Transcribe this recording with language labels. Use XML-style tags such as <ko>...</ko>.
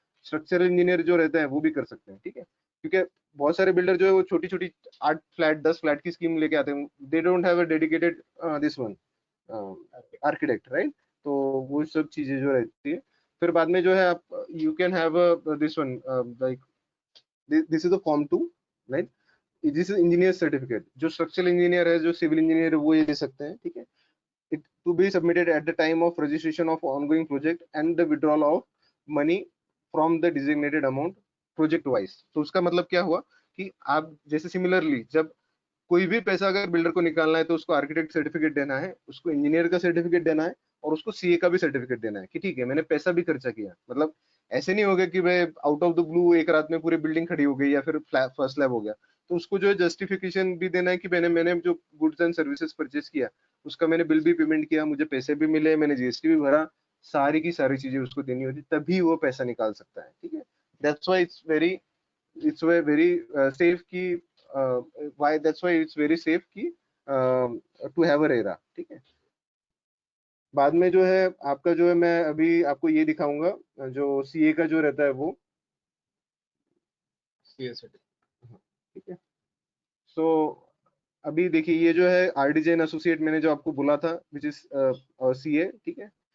<hi>Structural engineer जो रहते हैं वो भी कर सकते हैं। ठीक है, क्योंकि बहुत सारे बिल्डर जो है वो छोटी छोटी 8 फ्लैट 10 फ्लैट की स्कीम लेके आते हैं,</hi> <en>they don't have a dedicated this one architect,</en> <hi>right. तो वो सब चीजें जो रहती है, फिर बाद में जो है आप</hi> <en>you can have this one like this is the form 2,</en> <hi>right.</hi> <en>this is</en> <hi>engineer certificate, जो स्ट्रक्चरल इंजीनियर है, जो सिविल इंजीनियर है वो ये दे सकते हैं। ठीक है,</hi> <en>it to be submitted at the time of registration of ongoing project and the withdrawal of money from the designated amount project wise।</en> <hi>तो उसका मतलब क्या हुआ कि आप जैसे सिमिलरली जब कोई भी पैसा अगर बिल्डर को निकालना है तो उसको आर्किटेक्ट सर्टिफिकेट देना है, उसको इंजीनियर का सर्टिफिकेट देना है और उसको सीए का भी सर्टिफिकेट देना है कि ठीक है मैंने पैसा भी खर्चा किया। मतलब ऐसे नहीं होगा कि भाई</hi> <en>out of the blue</en> <hi>एक रात में पूरी बिल्डिंग खड़ी हो गई या फिर फर्स्ट स्लैब हो गया, तो उसको जो है जस्टिफिकेशन भी देना है कि मैंने जो गुड्स एंड सर्विसेज परचेज किया उसका मैंने बिल भी पेमेंट किया, मुझे पैसे भी मिले, मैंने जीएसटी भी भरा, सारी की सारी चीजें उसको देनी होती, तभी वो पैसा निकाल सकता है। ठीक है,</hi> <en>That's why it's very safe कि why that's why it's very safe कि to have a RERA।</en> <hi>ठीक है, बाद में जो है आपका जो है मैं अभी आपको ये दिखाऊंगा, जो सीए का जो रहता है वो। सीएस. ठीक है, सो अभी देखिए ये जो है आरडीजे एंड एसोसिएट मैंने जो आपको बोला था विच इज सीए, ठीक है।</hi>